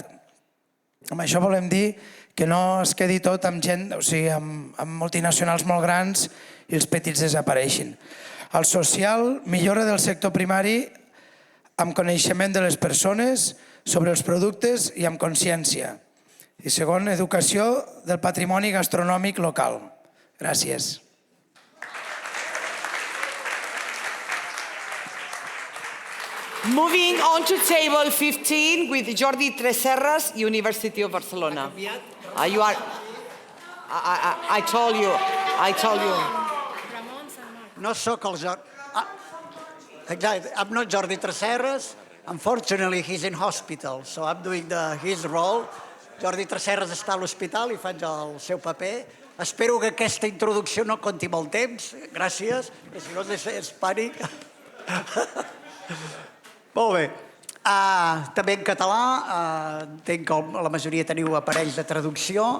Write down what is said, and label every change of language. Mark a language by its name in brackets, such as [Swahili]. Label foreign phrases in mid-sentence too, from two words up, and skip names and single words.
[Catalan] Amb això volem dir que no es quedi tot amb gent, o sigui, amb multinacionals molt grans i els petits desapareixin. El social, millora del sector primari amb coneixement de les persones sobre els productes i amb consciència. I segon, educació del patrimoni gastronòmic local. Gràcies. [English] Moving on to table 15 with Jordi Tresserras, University of Barcelona. I told you. [Catalan] No sóc el Jordi. [English] Exactly. I'm not Jordi Tresserras. Unfortunately, he's in hospital, so I'm doing his role. [Catalan] Jordi Tresserras està a l'hospital i faig el seu paper. Espero que aquesta introducció no conti molt temps. Gràcies, que si no és pànic. Molt bé. També en català, entenc que la majoria teniu aparells de traducció.